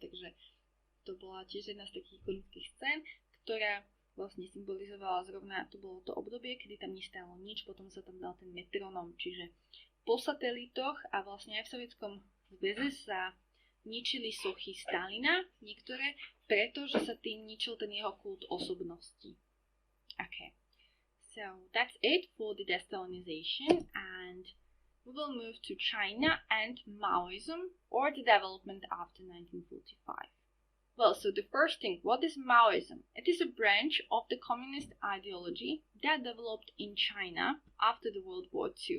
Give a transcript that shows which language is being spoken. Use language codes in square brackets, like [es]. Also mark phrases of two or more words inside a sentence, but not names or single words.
[sk] Takže to bola tiež jedna z takých ikonických scén, ktorá vlastne symbolizovala zrovna, to bolo to obdobie, kedy tam nestálo nič, potom sa tam dal ten metronom, čiže po satelitoch a vlastne aj v Sovietskom zväze sa ničili sochy Stalina, niektoré, pretože sa tým ničil ten jeho kult osobnosti. [en] Okay. So that's it for the de-Stalinization, and we will move to China and Maoism, or the development after 1945. Well, so the first thing, what is Maoism? It is a branch of the communist ideology that developed in China after the World War II.